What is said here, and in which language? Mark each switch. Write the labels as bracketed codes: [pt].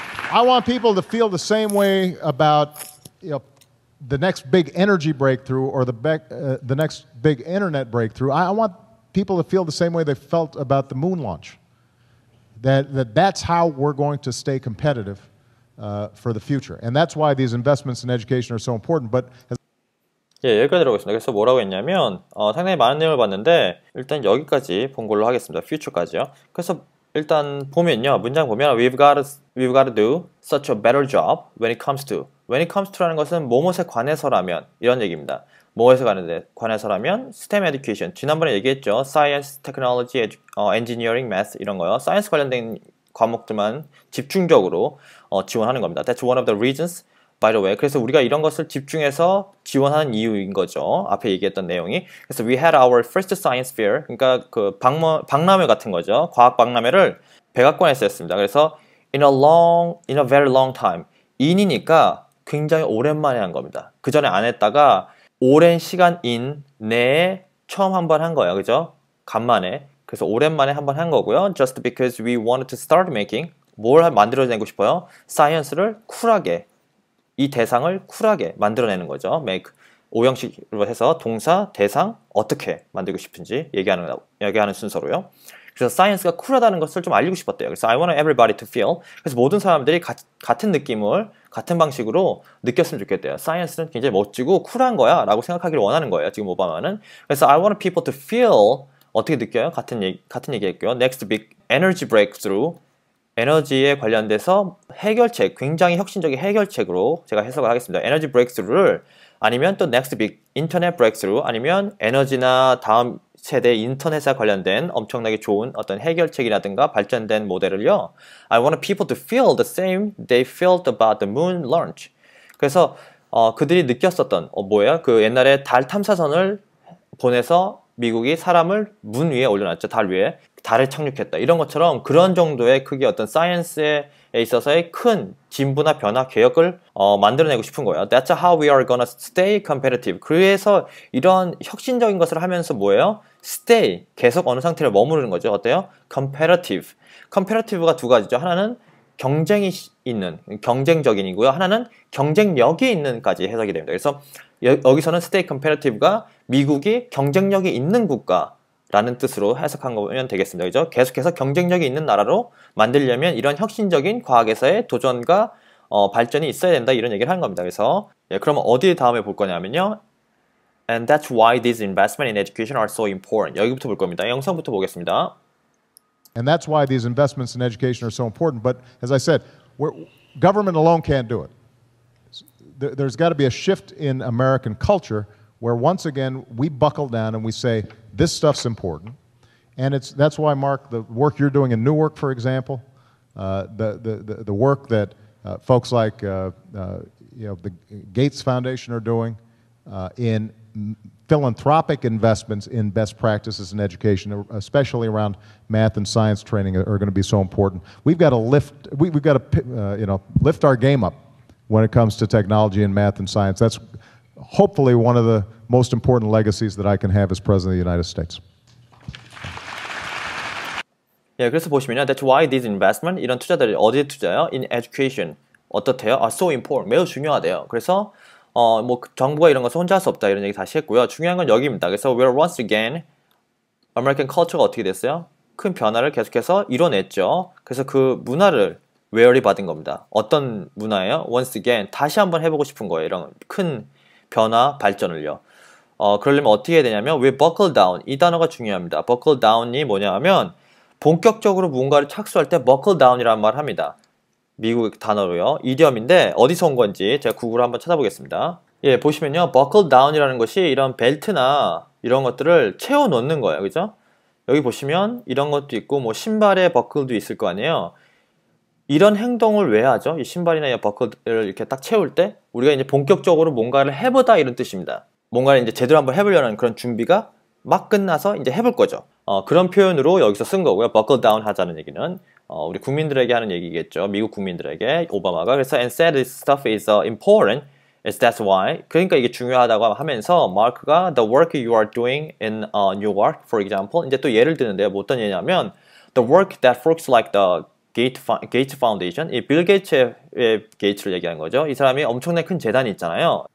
[en] I want people to feel the same way about, you know, the next big energy breakthrough or the next big internet breakthrough. I want people to feel the same way they felt about the moon launch. That's how we're going to stay competitive for the future. And that's why these investments in education are so important. But [ko] 예, 여기까지 들어보겠습니다. 그래서 뭐라고 했냐면 상당히 많은 내용을 봤는데 일단 여기까지 본 걸로 하겠습니다. [en] future [ko] 까지요. 그래서 일단 보면요. 문장 보면 [en] we've got to do such a better job when it comes to [ko] 라는 것은 뭐뭇에 관해서라면 이런 얘기입니다. 뭐에서 관해서라면 [en] STEM education. [ko] 지난번에 얘기했죠. [en] Science, Technology, Engineering, Math [ko] 이런 거요. 사이언스 관련된 과목들만 집중적으로 지원하는 겁니다. [en] That's one of the reasons, by the way. [ko] 그래서 우리가 이런 것을 집중해서 지원하는 이유인 거죠. 앞에 얘기했던 내용이. 그래서 [en] we had our first science fair. [ko] 그러니까 그 박람회 같은 거죠. 과학 박람회를 백악관에서 했습니다. 그래서 [en] in a very long time. [ko] in이니까 굉장히 오랜만에 한 겁니다. 그 전에 안 했다가 오랜 시간인 내에 처음 한 번 한 거예요. 그죠? 간만에. 그래서 오랜만에 한 번 한 거고요. [en] Just because we wanted to start making [ko] 뭘 만들어내고 싶어요? 사이언스를 쿨하게 이 대상을 쿨하게 만들어내는 거죠. make 오형식으로 해서 동사, 대상 어떻게 만들고 싶은지 얘기하는 순서로요. 그래서 사이언스가 쿨하다는 것을 좀 알리고 싶었대요. 그래서 [en] I want everybody to feel. [ko] 그래서 모든 사람들이 같은 느낌을 같은 방식으로 느꼈으면 좋겠대요. 사이언스는 굉장히 멋지고 쿨한 거야 라고 생각하기를 원하는 거예요. 지금 오바마는. 그래서 [en] I want people to feel [ko] 어떻게 느껴요? 같은 얘기 했고요. [en] Next big energy breakthrough [ko] 에너지에 관련돼서 해결책, 굉장히 혁신적인 해결책으로 제가 해석을 하겠습니다. 에너지 브레이크스루를 아니면 또 [en] next big [ko] 인터넷 브레이크스루 아니면 에너지나 다음 세대 인터넷에 관련된 엄청나게 좋은 어떤 해결책이라든가 발전된 모델을요. [en] I want people to feel the same they felt about the moon launch. [ko] 그래서 그들이 느꼈었던 뭐예요? 그 옛날에 달 탐사선을 보내서 미국이 사람을 문 위에 올려놨죠. 달 위에. 달에 착륙했다. 이런 것처럼 그런 정도의 크기 어떤 사이언스에 있어서의 큰 진보나 변화, 개혁을 만들어내고 싶은 거예요. [en] That's how we are gonna stay competitive. [ko] 그래서 이런 혁신적인 것을 하면서 뭐예요? [en] Stay, [ko] 계속 어느 상태를 머무르는 거죠. 어때요? [en] Competitive. [ko] Competitive가 두 가지죠. 하나는 경쟁이 있는, 경쟁적인이고요. 하나는 경쟁력이 있는까지 해석이 됩니다. 그래서 여기서는 [en] stay competitive [ko] 가 미국이 경쟁력이 있는 국가라는 뜻으로 해석한 거면 되겠습니다. 그죠? 계속해서 경쟁력이 있는 나라로 만들려면 이런 혁신적인 과학에서의 도전과 발전이 있어야 된다 이런 얘기를 하는 겁니다. 그래서 그러면 어디 다음에 볼 거냐면요. [en] And that's why these investments in education are so important. [ko] 여기부터 볼 겁니다. 영상부터 보겠습니다. [en] And that's why these investments in education are so important. But as I said, government alone can't do it. There's got to be a shift in American culture where once again we buckle down and we say, this stuff's important. And that's why, Mark, the work you're doing in Newark, for example, the work that folks like the Gates Foundation are doing in philanthropic investments in best practices in education, especially around math and science training, are going to be so important. We've got to lift our game up when it comes to technology and math and science. That's hopefully one of the most important legacies that I can have as President of the United States. [ko] 예, 그래서 보시면요. [en] That's why these investment, [ko] 이런 투자들이 어디에 투자요? [en] In education. [ko] 어떻대요? [en] are so important. [ko] 매우 중요하대요. 그래서 뭐 정부가 이런 것을 혼자 할 수 없다 이런 얘기 다시 했고요. 중요한 건 여기입니다. 그래서 [en] we're once again American culture [ko] 가 어떻게 됐어요? 큰 변화를 계속해서 이뤄냈죠. 그래서 그 문화를 웨어리 받은 겁니다. 어떤 문화예요? [en] once again [ko] 다시 한번 해보고 싶은 거예요. 이런 큰 변화 발전을요. 그러려면 어떻게 해야 되냐면 [en] we buckle down [ko] 이 단어가 중요합니다. [en] buckle down [ko] 이 뭐냐 하면 본격적으로 무언가를 착수할 때 [en] buckle down [ko] 이라는 말을 합니다. 미국 단어로요. 이디엄인데 어디서 온 건지 제가 구글을 한번 찾아보겠습니다. 예, 보시면요. [en] buckle down [ko] 이라는 것이 이런 벨트나 이런 것들을 채워 놓는 거예요. 그죠? 여기 보시면 이런 것도 있고 뭐 신발에 버클도 있을 거 아니에요. 이런 행동을 왜 하죠? 이 신발이나 이 버클을 이렇게 딱 채울 때 우리가 이제 본격적으로 뭔가를 해보다 이런 뜻입니다. 뭔가를 이제 제대로 한번 해보려는 그런 준비가 막 끝나서 이제 해볼 거죠. 그런 표현으로 여기서 쓴 거고요. [en] buckle down [ko] 하자는 얘기는 우리 국민들에게 하는 얘기겠죠. 미국 국민들에게 오바마가. 그래서 [en] and said this stuff is important. That's why. [ko] 그러니까 이게 중요하다고 하면서 마크가 [en] the work you are doing in Newark, for example. [ko] 이제 또 예를 드는데요. 뭐 어떤 예냐면 [en] the work that folks like the Gates Foundation, [ko] 이 빌 게이츠의 게이츠를 얘기하는 거죠. 이 사람이 엄청나게 큰 재단이 있잖아요.